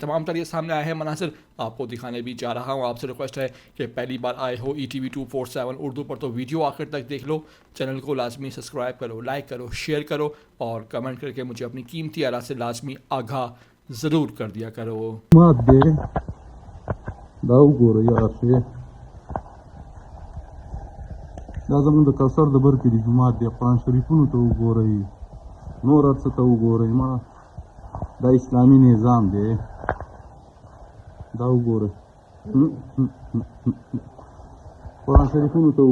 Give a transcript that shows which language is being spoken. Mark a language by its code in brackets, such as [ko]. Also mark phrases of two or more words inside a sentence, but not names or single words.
[ur] تمام تر یہ سامنے آئے ہیں مناظر آپ کو دکھانے بھی جا رہا ہوں. آپ سے ریکویسٹ ہے کہ پہلی بار آئے ہو ETV 247 اردو پر تو ویڈیو آخر تک دیکھ لو, چینل کو لازمی سبسکرائب کرو, لائک کرو, شیئر کرو اور کمنٹ کر کے مجھے اپنی قیمتی آراء سے لازمی آگاہ ضرور کر دیا کرو. [ps] مات دی دا وګورئ یاسې دا زموږ د کوثر د بر کلي جومات دی قرآن شریفونو ته وګورئ, نور هر څه ته وګورئ, ما دا اسلامي نظام دی دا وګورئ قرآن شریفونو ته وګورئ.